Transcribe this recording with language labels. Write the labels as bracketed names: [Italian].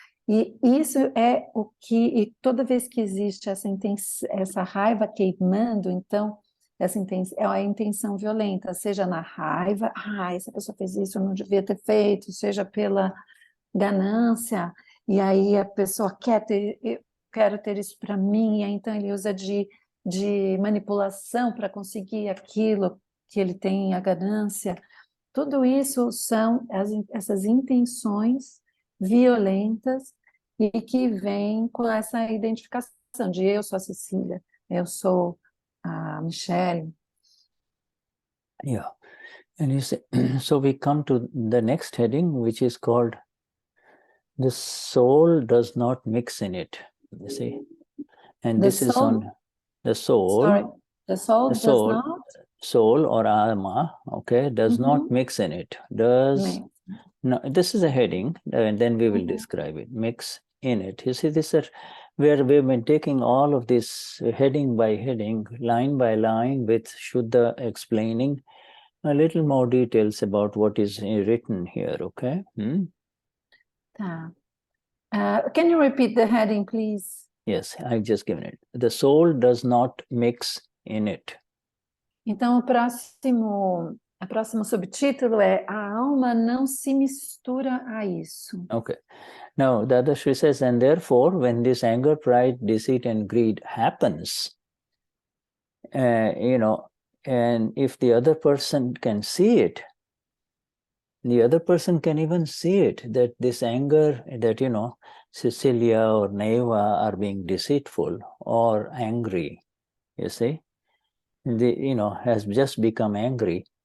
[Portuguese] E isso é o que, e toda vez que existe essa raiva queimando, então essa é a intenção violenta, seja na raiva, essa pessoa fez isso, eu não devia ter feito, seja pela ganância, e aí a pessoa eu quero ter isso para mim, e aí, então ele usa de manipulação para conseguir aquilo que ele tem, a ganância. Tudo isso são essas intenções violentas e que vêm com essa identificação de eu sou a Cecília, eu sou a Michelle. [English] Yeah. And you see, so we come to the next heading, which is called the soul does not mix in it, you see. And this is on the soul. Sorry, the soul does not? Soul or Atma, okay, does not mix in it. No, this is a heading, and then we will describe it. Mix in it. You see, this is where we've been taking all of this heading by heading, line by line, with Shuddha explaining a little more details about what is written here, okay? Can you repeat the heading, please? Yes, I've just given it. The soul does not mix in it. [Portuguese] Então, o próximo subtítulo é A alma não se mistura a isso. [English] Okay. Now, Dadashri says, and therefore, when this anger, pride, deceit, and greed happens, and if the other person can see it, the other person can even see it, that this anger, that, Cecilia or Neva are being deceitful or angry, you see, has just become angry.